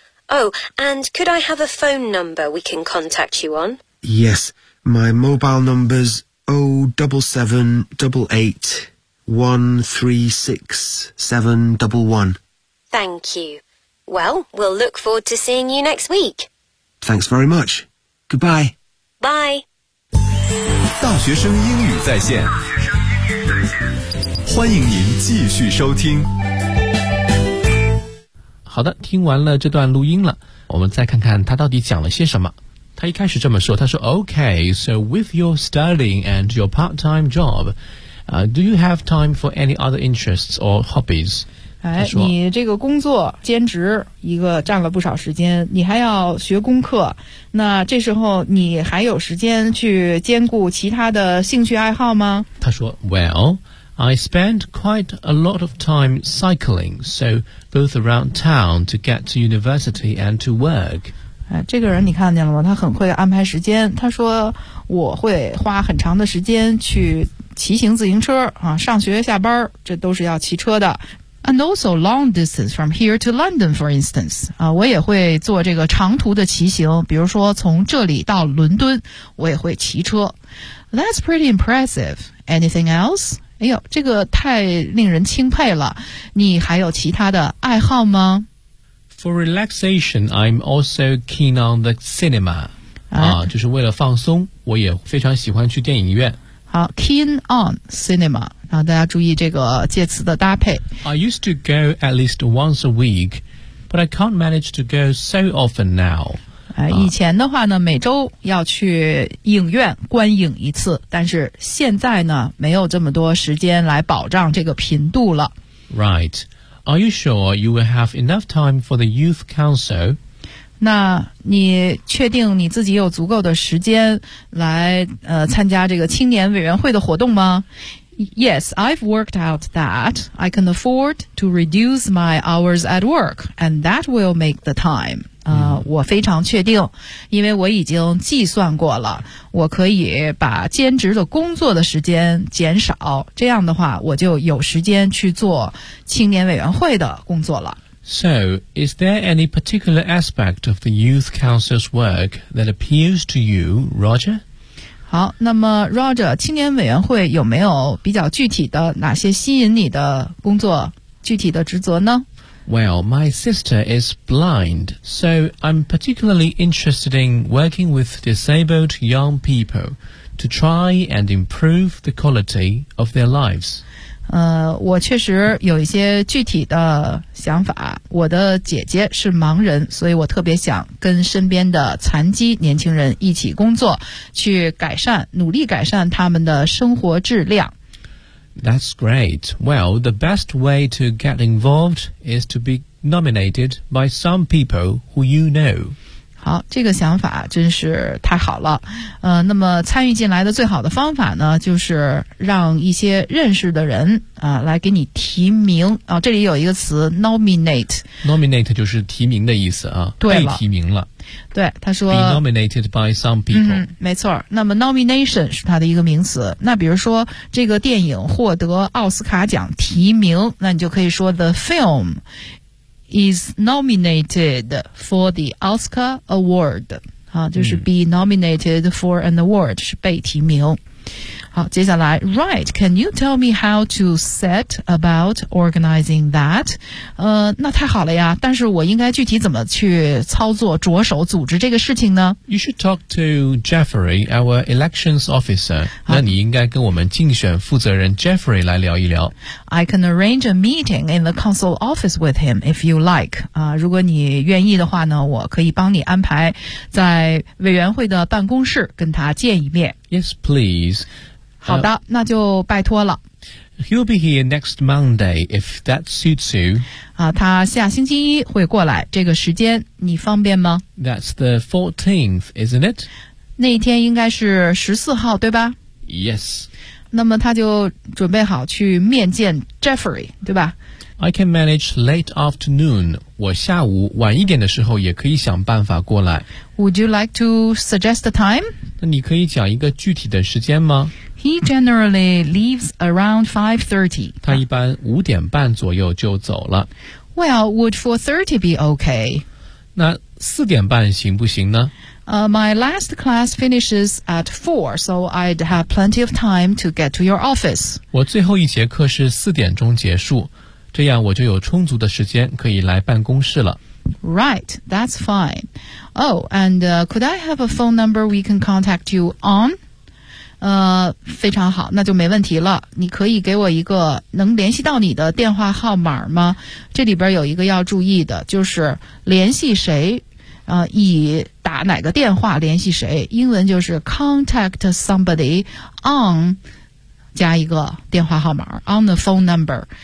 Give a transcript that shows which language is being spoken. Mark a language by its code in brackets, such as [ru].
[en] Oh, and could I have a phone number we can contact you on? Yes, my mobile number's 07788136711. Thank you. Well, we'll look forward to seeing you next week. Thanks very much. Goodbye. Bye. [zh] 大学生英语在线，欢迎您继续收听。好的，听完了这段录音了，我们再看看他到底讲了些什么。他一开始这么说，他说 [en] ：“Okay, so with your studying and your part-time job, do you have time for any other interests or hobbies?” [zh] 哎，你这个工作兼职一个占了不少时间，你还要学功课，那这时候你还有时间去兼顾其他的兴趣爱好吗？他说 [en] Well, I spend quite a lot of time cycling, so both around town to get to university and to work. [zh] 哎，这个人你看见了吗？他很会安排时间。他说我会花很长的时间去骑行自行车啊，上学下班这都是要骑车的。 [en] And also long distance from here to London, for instance. [zh] 啊，我也会做这个长途的骑行，比如说从这里到伦敦，我也会骑车。 [en] That's pretty impressive. Anything else? [zh] 哎呦，这个太令人钦佩了。你还有其他的爱好吗？ [en] For relaxation, I'm also keen on the cinema. [zh] 啊，就是为了放松，我也非常喜欢去电影院。好 [en] ，keen on cinema。 [zh] 然后大家注意这个介词的搭配。 [en] I used to go at least once a week, but I can't manage to go so often now. [zh] 以前的话呢，每周要去影院观影一次，但是现在呢，没有这么多时间来保障这个频度了。 [en] Right. Are you sure you will have enough time for the youth council? [zh] 那你确定你自己有足够的时间来参加这个青年委员会的活动吗？ [en] Yes, I've worked out that I can afford to reduce my hours at work, and that will make the time. [zh] 我非常确定，因为我已经计算过了，我可以把兼职的工作的时间减少，这样的话，我就有时间去做青年委员会的工作了。 [en] So, is there any particular aspect of the Youth Council's work that appeals to you, Roger? [zh] 好，那么 Roger, 青年委员会有没有比较具体的哪些吸引你的工作具体的职责呢？ [en] Well, my sister is blind, so I'm particularly interested in working with disabled young people to try and improve the quality of their lives. [zh] 我确实有一些具体的想法。我的姐姐是盲人，所以我特别想跟身边的残疾年轻人一起工作，去改善，努力改善他们的生活质量。 [en] That's great. Well, the best way to get involved is to be nominated by some people who you know. [zh] 好，这个想法真是太好了。那么参与进来的最好的方法呢，就是让一些认识的人来给你提名。这里有一个词 nominate。 Nominate 就是提名的意思啊。对了。被提名了。对，他说 [en] Be nominated by some people、 [zh] 没错，那么 nomination 是他的一个名词。那比如说这个电影获得奥斯卡奖提名，那你就可以说 [en] The film is nominated for the Oscar award、 [zh] 就是 [en] be nominated for an award [zh] 是被提名。好，接下来 [en] Right, can you tell me how to set about organizing that? [zh] 那太好了呀，但是我应该具体怎么去操作着手组织这个事情呢？ [en] You should talk to Jeffrey, our elections officer. [zh] 那你应该跟我们竞选负责人 Jeffrey 来聊一聊。 [en] I can arrange a meeting in the council office with him if you like. [zh] 如果你愿意的话呢，我可以帮你安排在委员会的办公室跟他见一面。 [en] Yes, please. [zh] 好的，那就拜托了。 [en] He'll be here next Monday, if that suits you. [zh] 他下星期一会过来，这个时间你方便吗？ [en] That's the 14th, isn't it? [zh] 那一天应该是14号，对吧？ [en] Yes. [zh] 那么他就准备好去面见 Jeffrey, 对吧？ [en] I can manage late afternoon. [zh] 我下午晚一点的时候也可以想办法过来。 [en] Would you like to suggest the time? [zh] 那你可以讲一个具体的时间吗？ [en] He generally leaves around 5:30. [zh] 他一般五点半左右就走了。 [en] Well, would 4:30 be okay? [zh] 那四点半行不行呢？ [en] My last class finishes at 4, so I'd have plenty of time to get to your office. [zh] 我最后一节课是四点钟结束，这样我就有充足的时间可以来办公室了。 [en] Right, that's fine. Oh, and could I have a phone number we can contact you on? [zh] 非常好，那就没问题了。你可以给我一个能联系到你的电话号码吗？这里边有一个要注意的，就是联系谁，以打哪个电话联系谁，英文就是 [en] contact somebody on [zh] 加一个电话号码 [en] on the phone number.